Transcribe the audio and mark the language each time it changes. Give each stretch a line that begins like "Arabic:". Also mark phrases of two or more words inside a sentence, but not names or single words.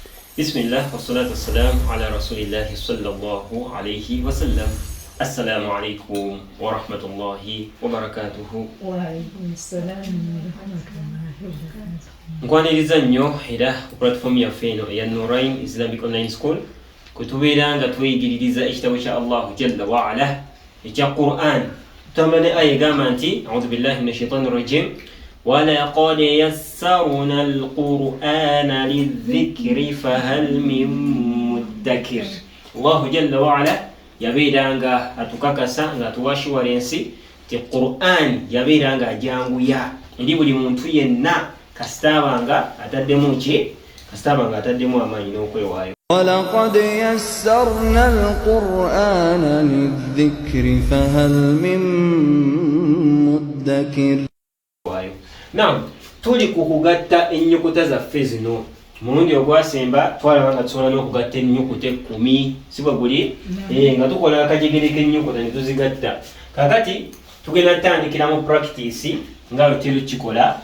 Arabic: بسم الله والصلاة والسلام على رسول الله صلى الله عليه وسلم. السلام عليكم ورحمة الله وبركاته. وعليكم السلام ورحمة الله وبركاته.
Ganda: Nkwaniriza nnyo era ku platform yaffe eno eya Nurain Islamic Online School kutubeera nga tweyigiririza ekitabo kya
Arabic: الله جل وعلا
Ganda: ekya Qur'an. Tutamane aya egamba nti
Arabic: أعوذ بالله من الشيطان الرجيم وَلَقَدْ يَسَّرْنَا الْقُرْآنَ لِلذِّكْرِ فَهَلْ مِن مُّدَّكِرٍ. الله جل وعلا
Ganda: yabeera nga atukakasa nga atuwa assurance ti Qur'an yabeera nga ajanguya eri buli muntu yenna kasitaabanga ataddemu amaanyi n'okwewaayo.
Arabic: وَلَقَدْ يَسَّرْنَا الْقُرْآنَ لِلذِّكْرِ فَهَلْ مِن مُّدَّكِرٍ.
English: Now,
Ganda: tuli kukugatta ennyukuta zaffe zino. Mulundi ogwasemba twalaba nga tusobola n'okugatta ennyukuta 10 si bwe guli nga tukola akajegere k'ennyukuta ne tuzigatta. Kakati tugenda tutandikira mu practice nga lutero kikola.